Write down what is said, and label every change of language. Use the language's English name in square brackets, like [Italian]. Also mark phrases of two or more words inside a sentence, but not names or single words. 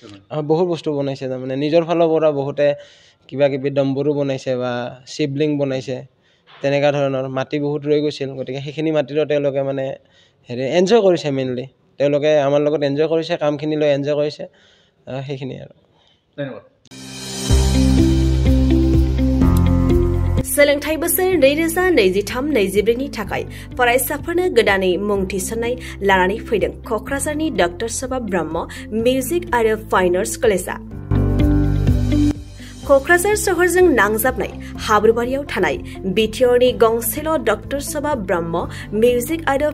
[Assamese] বহুত বস্তু বনাইছে তাৰমানে নিজৰ ফালৰ পৰা বহুতে কিবা কিবি ডম্বৰু বনাইছে বা শিৱলিং বনাইছে তেনেকুৱা ধৰণৰ মাটি বহুত ৰৈ গৈছিল গতিকে সেইখিনি মাটিৰো তেওঁলোকে মানে এনজয় কৰিছে মেইনলি তেওঁলোকে আমাৰ লগত এনজয় কৰিছে কামখিনি লৈ এনজয় কৰিছে সেইখিনি আৰু ধন্যবাদ [Bodo] सोलोंथाइ बोसोर 2023-24 नि थाखाय फरायसाफोरनो गोदानै मुं थिसननाय लानानै फैदों क'क्राझारनि डक्टर सभा ब्रह्म मिउजिक आरो फाइन आर्ट्स कलेजआ क'क्राझार सहरजों नांजाबनाय हाब्रुबारियाव थानाय बिटिआरनि गंसेल' डक्टर सभा ब्रह्म मिउजिक आरो